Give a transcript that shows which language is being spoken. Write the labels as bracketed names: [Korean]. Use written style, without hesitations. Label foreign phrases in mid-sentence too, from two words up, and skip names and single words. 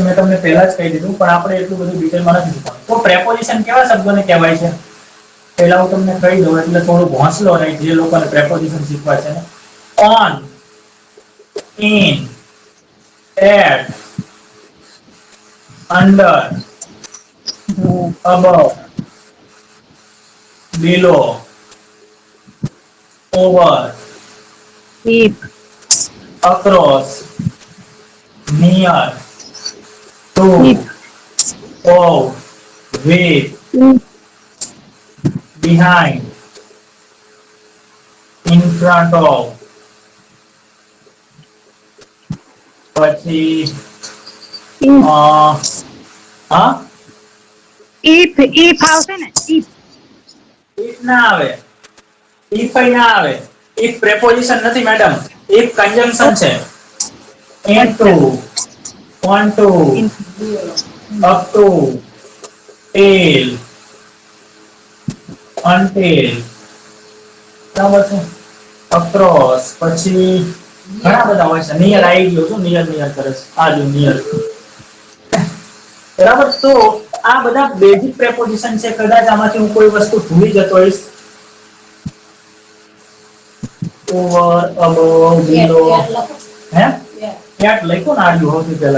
[Gujarati] મેં તમને પહેલા જ કહી દીધું, પણ આપણે એટલું બધું ડિટેલમાં નથી શીખવાનું. તો પ્રેપોઝિશન કેવા શબ્દોને કહેવાય છે? પહેલા હું તમને કહી દઉં એટલે થોડું હોંસલો રહે જે લોકોને પ્રેપોઝિશન શીખવા છે. [English] on, in, at, under, above, below, over, across, near, to, of, with, behind, in front of, [Gujarati] પછી હા if આવશે ને if ના આવે, if ના આવે. [English] if preposition [Gujarati] નથી મેડમ, [English] if conjunction [Gujarati] છે. [English] into, onto, up to, till, until, [Gujarati] બરાબર છે. across, પછી ઘણા બધા હોય છે. નિયર આવી ગયો છું, નિયર કરે છે. આ જો નિયર, બરાબર. તો આ બધા [English] basic preposition [Gujarati] છે. કદાચ આમાંથી હું કોઈ વસ્તુ ભૂલી જતો હોઈશ. [English] over, above, below, [Gujarati] હે ક્યાંક લખ્યું ને આવ્યું સૌથી પહેલા.